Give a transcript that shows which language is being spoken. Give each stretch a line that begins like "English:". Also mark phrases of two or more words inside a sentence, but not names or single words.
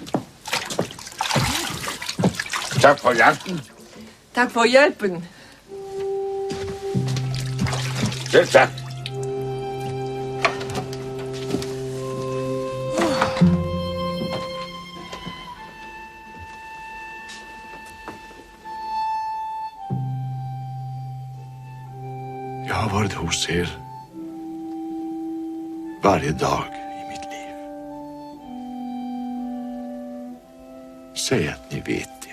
Danish: Tak for jagten. Tak for hjælpen. Selv tak.
Swedish: Jeg har varit hos er varje dag i mitt liv. Säg att ni vet det.